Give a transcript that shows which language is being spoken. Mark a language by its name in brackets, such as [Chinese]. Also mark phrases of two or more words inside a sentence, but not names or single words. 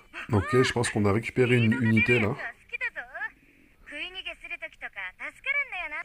[French] Ok, je pense qu'on a récupéré une unité là. [Japanese] 好きだぞ。食い逃げする時とか助かるんだよな。